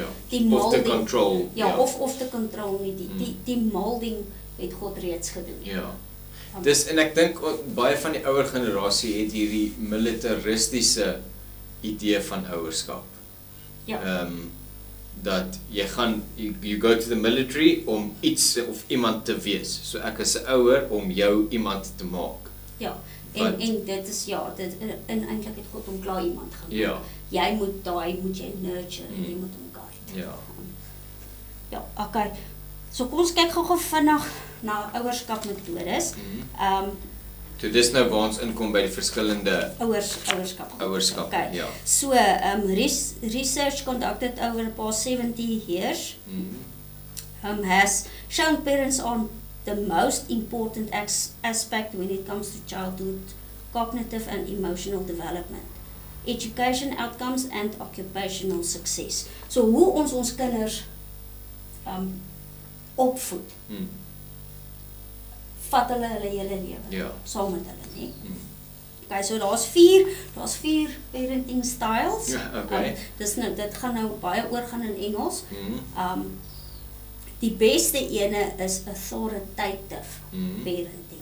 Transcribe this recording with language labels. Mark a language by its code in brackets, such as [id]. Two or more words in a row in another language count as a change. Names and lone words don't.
[af] Ja. Of te control. Ja, of te control nie. Die molding het God reeds gedoen. Ja. Dis en ek dink baie van die ouer generasie het hierdie militaristiese idee van ouerskap. Ja. Dat jy gaan [en] you go to the military [af] om iets of iemand te wees. So ek is 'n ouer om jou iemand te maak. Ja. En dit is dit eintlik het God hom klaar iemand gemaak. Ja. Jy moet jy nurture en jy moet hom guide. Ja. Ja, okay. So kom ons kyk gou vinnig na ouerskapmetodes. So dis nou waar ons inkom by die verskillende ouerskap. Okay. Ja. [en] So research conducted over the past 70 years has shown parents are the most important aspect when it comes to childhood cognitive and emotional development, education outcomes and occupational success. [af] So hoe ons kinders opvoed. Vat hulle hele lewe saam met hulle, nie? Okay, so daar's vier [en] parenting styles. [af] Okay. Dit gaan nou baie oorgaan in Engels. Die beste ene is [en] authoritative parenting.